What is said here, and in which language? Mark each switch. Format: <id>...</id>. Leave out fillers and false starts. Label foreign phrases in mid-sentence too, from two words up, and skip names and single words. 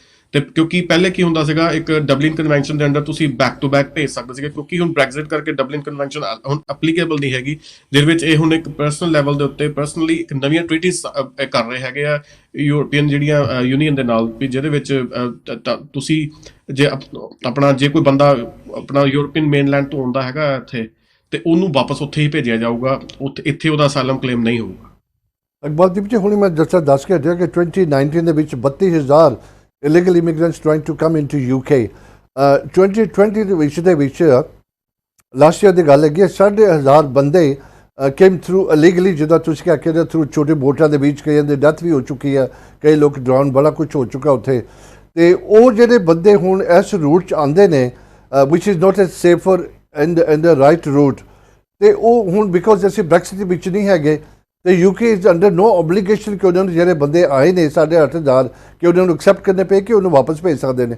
<pa>ਤੇ ਕਿਉਂਕਿ ਪਹਿਲੇ ਕੀ ਹੁੰਦਾ ਸੀਗਾ, ਇੱਕ ਡਬਲਿਨ ਕਨਵੈਨਸ਼ਨ ਦੇ ਅੰਡਰ ਤੁਸੀਂ</pa> <en>back to back</en> <pa>ਭੇਜ ਸਕਦੇ ਸੀਗੇ, ਕਿਉਂਕਿ ਹੁਣ ਬ੍ਰੈਗਜ਼ਿਟ ਕਰਕੇ ਡਬਲਿਨ ਕਨਵੈਨਸ਼ਨ ਹੁਣ ਐਪਲੀਕੇਬਲ ਨਹੀਂ ਹੈਗੀ, ਜਿਹਦੇ ਵਿੱਚ ਇਹ ਹੁਣ ਇੱਕ</pa> <en>personal level</en> <pa>ਦੇ ਉੱਤੇ ਪਰਸਨਲੀ ਇੱਕ ਨਵੀਆਂ ਟ੍ਰੀਟੀਜ਼ ਕਰ ਰਹੇ ਹੈਗੇ ਆ ਯੂਰਪੀਅਨ ਜਿਹੜੀਆਂ ਯੂਨੀਅਨ ਦੇ ਨਾਲ, ਵੀ ਜਿਹਦੇ ਵਿੱਚ ਤੁਸੀਂ ਜੇ ਕੋਈ ਬੰਦਾ ਆਪਣਾ</pa> <en>European mainland</en> <pa>ਤੋਂ ਆਉਂਦਾ ਹੈਗਾ ਇੱਥੇ, ਤੇ ਉਹਨੂੰ ਵਾਪਸ ਉੱਥੇ ਹੀ ਭੇਜਿਆ ਜਾਊਗਾ, ਇੱਥੇ ਉਹਦਾ</pa> <en>asylum claim</en> <pa>ਨਹੀਂ ਹੋਊਗਾ। ਇਕਬਾਲਦੀਪ ਜੀ, ਹੁਣ ਮੈਂ ਦੱਸ ਕੇ ਹਟਿਆ ਕਿ 2019 ਦੇ ਵਿੱਚ 32,000</pa> <en>illegal immigrants trying to come into UK,</en> <pa>2020 ਦੇ ਵਿੱਚ</pa> <en>last year</en> <pa>ਦੀ ਗੱਲ ਹੈਗੀ, 1,500 ਬੰਦੇ</pa> <en>came through illegally,</en> <pa>ਜਿੱਦਾਂ ਤੁਸੀਂ ਕਿਹਾ ਕਿ ਥਰੂ ਛੋਟੇ ਬੋਟਾਂ ਦੇ ਵਿੱਚ, ਕਈਆਂ ਦੀ ਡੈਥ ਵੀ ਹੋ ਚੁੱਕੀ ਹੈ, ਕਈ ਲੋਕ ਡਰਾਉਣ, ਬੜਾ ਕੁਝ ਹੋ ਚੁੱਕਾ ਉੱਥੇ। ਤੇ ਉਹ ਜਿਹੜੇ ਬੰਦੇ ਹੁਣ ਇਸ ਰੂਟ 'ਚ ਆਉਂਦੇ ਨੇ</pa> <en>which is not a safer and the right route,</en> <pa>ਤੇ ਉਹ ਹੁਣ ਬਿਕੋਜ਼ ਅਸੀਂ ਬ੍ਰੈਕਸਿਟ ਦੇ ਵਿੱਚ ਨਹੀਂ ਹੈਗੇ ਤੇ</pa> <en>UK is under no obligation</en> <pa>ਕਿ ਉਹਨਾਂ ਨੂੰ ਜਿਹੜੇ ਬੰਦੇ ਆਏ ਨੇ 8,500 ਕਿ ਉਹਨਾਂ ਨੂੰ ਐਕਸੈਪਟ ਕਰਨੇ ਪਏ ਕਿ ਉਹਨੂੰ ਵਾਪਸ ਭੇਜ ਸਕਦੇ ਨੇ।</pa>